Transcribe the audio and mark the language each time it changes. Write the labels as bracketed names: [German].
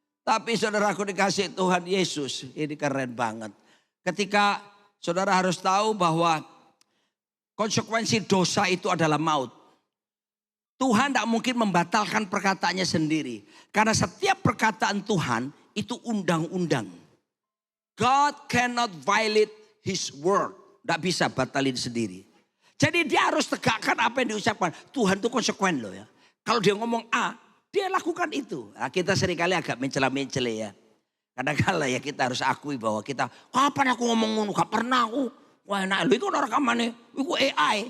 [Indonesian] Tapi saudaraku dikasih Tuhan Yesus, ini keren banget. Ketika saudara harus tahu bahwa konsekuensi dosa itu adalah maut. Tuhan tidak mungkin membatalkan perkataannya sendiri. Karena setiap perkataan Tuhan itu undang-undang. [English] God cannot violate his word. [Indonesian] Tidak bisa batalin sendiri. Jadi dia harus tegakkan apa yang diucapkan. Tuhan itu konsekuen loh ya. Kalau dia ngomong A, dia lakukan itu. Nah, kita seringkali agak mencela-mencela ya. Kadang-kadang ya kita harus akui bahwa kita, kapan aku ngomong ngono, gak pernah aku. Wah enak, lu itu orang rekamannya, itu AI.